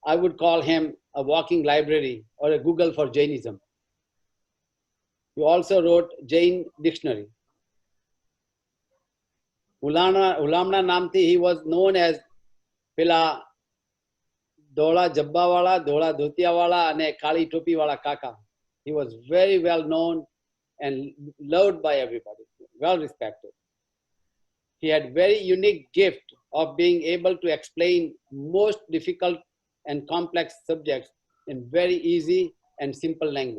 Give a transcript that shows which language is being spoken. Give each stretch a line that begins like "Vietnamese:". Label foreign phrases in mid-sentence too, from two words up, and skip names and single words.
English: I would call him a walking library or a Google for Jainism. He also wrote Jain Dictionary. Ulamna Namti, he was known as Pila Dola Jabba Wala, Dola Dhutia Wala, and Kali Topi Wala Kaka. He was very well known and loved by everybody, well respected. He had very unique gift of being able to explain most difficult and complex subjects in very easy and simple language.